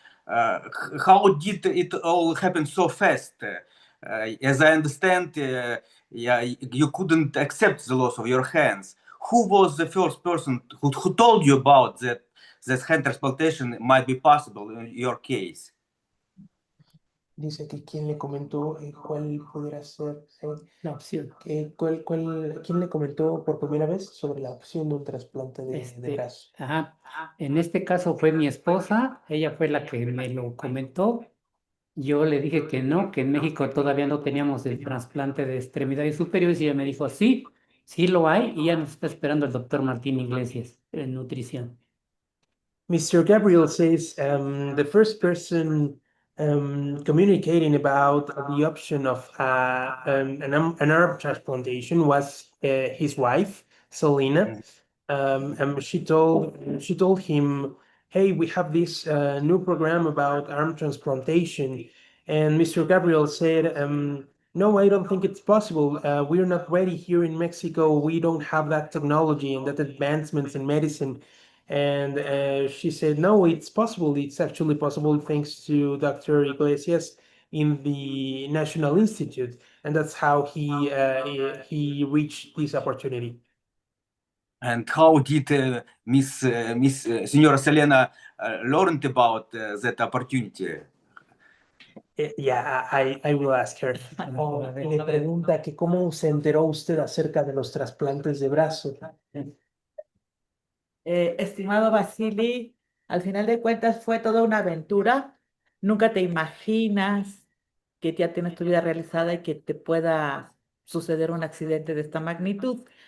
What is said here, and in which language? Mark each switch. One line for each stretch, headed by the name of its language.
English: How did it all happen so fast? As I understand, you couldn't accept the loss of your hands. Who was the first person who told you about that hand transplantation might be possible in your case?
Spanish: Dice que quién le comentó cuál pudiera ser la opción. ¿Quién le comentó por primera vez sobre la opción de un trasplante de brazo? Ajá. En este caso fue mi esposa, ella fue la que me lo comentó. Yo le dije que no, que en México todavía no teníamos el trasplante de extremidades superiores y ella me dijo, sí, sí lo hay y ya nos está esperando el doctor Martín Iglesias en nutrición.
English: Mr. Gabriel says the first person communicating about the option of an arm transplantation was his wife, Selena. She told him, "Hey, we have this new program about arm transplantation," and Mr. Gabriel said, "No, I don't think it's possible. We're not ready here in Mexico. We don't have that technology and that advancements in medicine." And she said, "No, it's possible. It's actually possible thanks to Dr. Iglesias. in the National Institute, and that's how he reached this opportunity. And how did Miss Signora Selena learned about that opportunity? Yeah, I will ask her.
Spanish: Le pregunta que cómo se enteró usted acerca de los trasplantes de brazo. Estimado Vasily, al final de cuentas fue toda una aventura. Nunca te imaginas que ya tienes tu vida realizada y que te pueda suceder un accidente de esta magnitud.